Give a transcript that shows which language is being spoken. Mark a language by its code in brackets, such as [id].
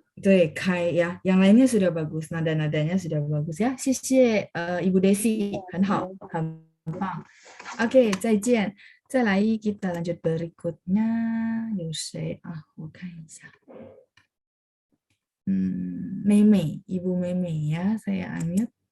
[zh] 对，开呀， [id] yang lainnya sudah bagus, nada-nadanya sudah bagus ya. [zh] 谢谢Ibu Desi, 很好，很棒。 Oke, 再见。再来 [id] kita lanjut berikutnya. [zh] 有谁啊？我看一下。妹妹，Ibu 妹妹呀， [id] saya unmute。